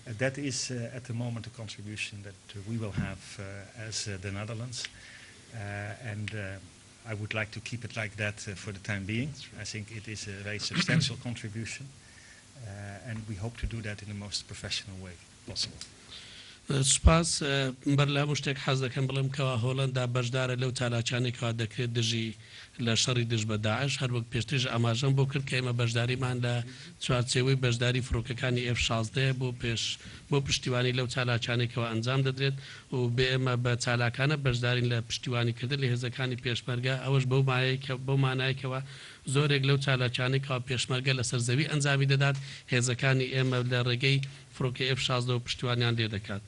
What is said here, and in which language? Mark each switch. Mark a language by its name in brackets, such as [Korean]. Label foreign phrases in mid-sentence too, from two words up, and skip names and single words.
[English] That is at the moment a contribution that we will have as the Netherlands, and I would like to keep it like that for the time being. I think it is a very substantial contribution, and we hope to do that in the most professional way possible. [Central Kurdish] سپاس بەرلا مشتێک حەز دەکەم بڵێم کەوا هۆڵەندا بەشدارە لەو چالاکانێکەوە دەکرێت دژی لە شەڕی دژ بە داعش هەر وەک پێشترش ئاماژەم بۆ کرد کە ئێمە بەشداریمان لە چوارچێوەی بەشداری فڕۆکەکانی F-16 بۆ پشتیوانی لەو چالاکانێکەوە ئەنجام دەدرێت و بێ ئێمە بە چالاکانە بەشدارین لە پشتیوانیکردن لە هێزەکانی پێشمەرگە ئەوەش بەو مانایەکەوە زۆرێک لەو چالاکانێکەوە پێشمەرگە لە سەرزەوی ئەنجامی دەدات هێزەکانی ئێمە لە ڕێگەی فڕۆکە F-16 و پشتیوانیان لێ دەکات.